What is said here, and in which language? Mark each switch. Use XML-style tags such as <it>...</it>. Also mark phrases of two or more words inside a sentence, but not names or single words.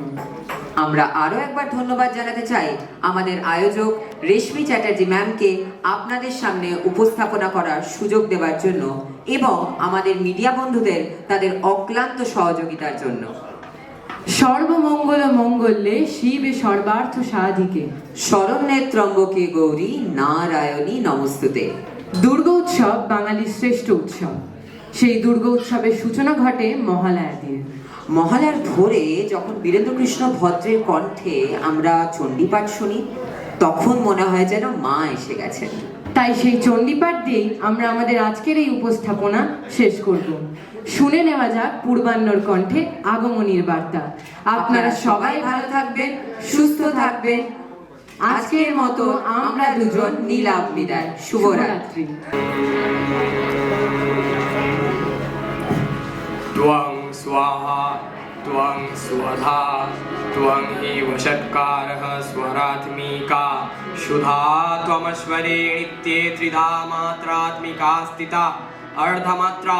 <bn>আমরা আরো একবার ধন্যবাদ জানাতে চাই আমাদের আয়োজক রেশমি চ্যাটার্জি ম্যামকে আপনাদের সামনে উপস্থাপনা করার সুযোগ দেওয়ার জন্য এবং আমাদের মিডিয়া বন্ধুদের তাদের অক্লান্ত সহযোগিতার জন্য।</bn> <sa>সর্বমঙ্গল মঙ্গলে শিবে সর্বার্থ সাধিকে শরণ্যে ত্রম্বকে গৌরী নারায়ণী নমস্তুতে।</sa> <bn>দুর্গা উৎসব বাঙালির শ্রেষ্ঠ উৎসব। সেই দুর্গা উৎসবের সূচনা ঘটে মহালয়া দিয়ে। মহালয়ার ভোরে যখন বীরেন্দ্রকৃষ্ণ ভদ্রের কণ্ঠে আমরা চণ্ডীপাঠ শুনি, তখন মনে হয় যেন মা এসে গেছেন। তাই সেই চণ্ডীপাঠ দিয়েই আমরা আমাদের আজকের এই উপস্থাপনা শেষ করব। শুনে নেওয়া যাক পূর্বাহ্নর কণ্ঠে আগমনীর বার্তা। আপনারা সবাই ভালো থাকবেন, সুস্থ থাকবেন। আজকের মতো আমরা দুজন নিলাম বিদায়। শুভরাত্রি।</bn> <sa>त्वं स्वाहा त्वं स्वधा त्वं एव षट्कारः स्वरात्मिका शुधा त्वमश्वरे नित्ये त्रिधा मात्रात्मिका स्थिता अर्धमात्रा</sa>